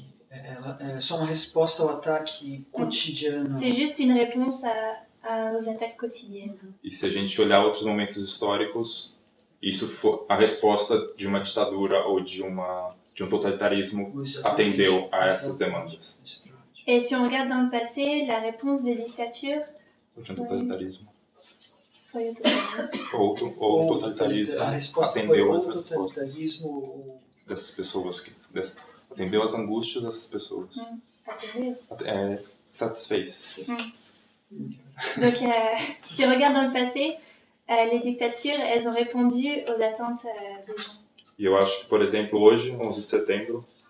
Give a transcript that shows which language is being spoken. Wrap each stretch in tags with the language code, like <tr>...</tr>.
<pt>É só uma resposta ao ataque cotidiano.</pt> <fr>C'est juste une réponse aux attaques quotidiennes.</fr> <pt>E se a gente olhar outros momentos históricos, isso foi a resposta de uma ditadura ou de um totalitarismo atendeu a essas demandas.</pt> <fr>Et si on regarde dans le passé, la réponse des dictatures</fr> <pt>De um totalitarismo. foi o totalitarismo. Ou o totalitarismo A resposta foi atendeu ou essas respostas totalitarismo dessas pessoas, atendeu as angústias dessas pessoas.</pt> <fr>Attendez.</fr> <pt>Satisfez.</pt> <fr>Donc, si on regarde dans le passé, les dictatures, elles ont répondu aux attentes des gens.</fr> <pt>E eu acho que, por exemplo, hoje, 11 de setembro...</pt>